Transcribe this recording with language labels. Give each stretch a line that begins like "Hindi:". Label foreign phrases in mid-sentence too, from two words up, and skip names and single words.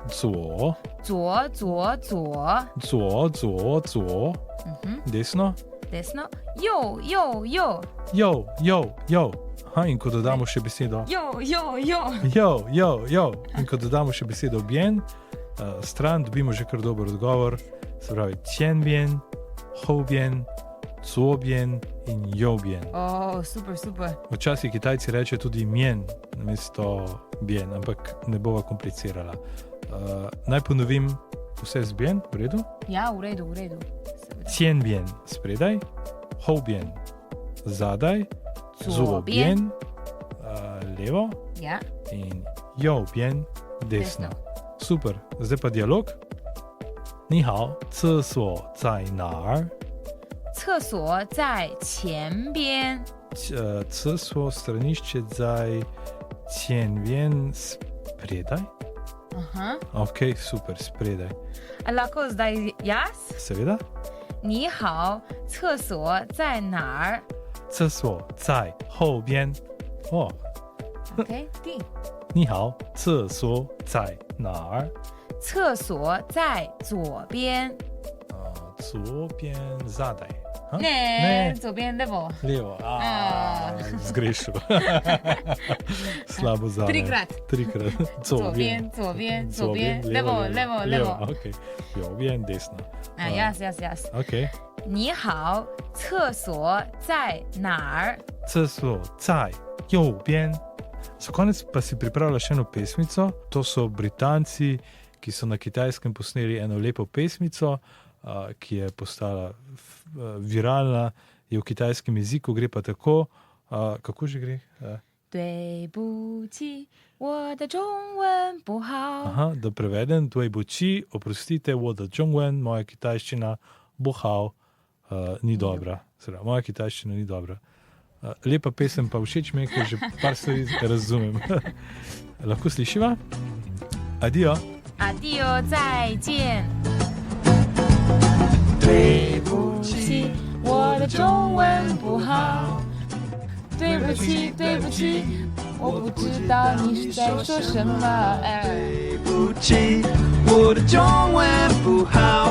Slovenian: 左。Desno? Desno. 右 Jo. Aha, in ko dodamo še besedo? Jo. In ko dodamo še besedo bien, stran dobimo že kar dober odgovor. Se pravi,
Chinese: 前边, 后边, 左边 in 右边.
Slovenian: Super. Včasih Kitajci reče tudi mien namesto bien, ampak ne bova komplicirala. Naj ponovim vse z bien, v redu? Ja, v redu. 前边 spredaj, 后边 zadaj, 左边 levo, ja. in 右边 desno. Super, zdaj pa dialog.
Chinese: 你好，厕所在哪儿？厕所在前边。厕所 stranišče在前边 spredaj.
Slovenian: Aha. Ok, super, spredaj. A lahko zdaj jaz? Seveda.
Chinese: 你好，厕所在哪儿？厕所在后边。 OK， 定。你好，厕所在哪儿？厕所在左边。
Slovenian: 左边 zadaj. Ne, 左边 levo. Levo. Zgrešil. Slabo zadaj. Trikrat. 左边 levo. Ok. 右边 desno. Jaz. Ok.
Chinese: 你好，厕所在哪儿？厕所在右边。
Slovenian: Za konec pa si pripravila še eno pesmico. To so Britanci, ki so na Kitajskem posneli eno lepo pesmico, ki je postala viralna, je v kitajskem jeziku, gre pa tako, kako že gre?
Chinese: 对不起，我的中文不好。
Slovenian: Aha, da prevedem, 对不起, oprostite,
Chinese: 我的中文,
Slovenian: moja kitajščina
Chinese: 不好,
Slovenian: ni dobra. Moja kitajščina ni dobra. Lepa pesem pa všeč mi je, ker že par stvari razumem. Lahko slišiva? Adijo. Adijo,
Chinese: 再见。对不起，我的中文不好。对不起，我不知道你是在说什么。对不起，我的中文不好。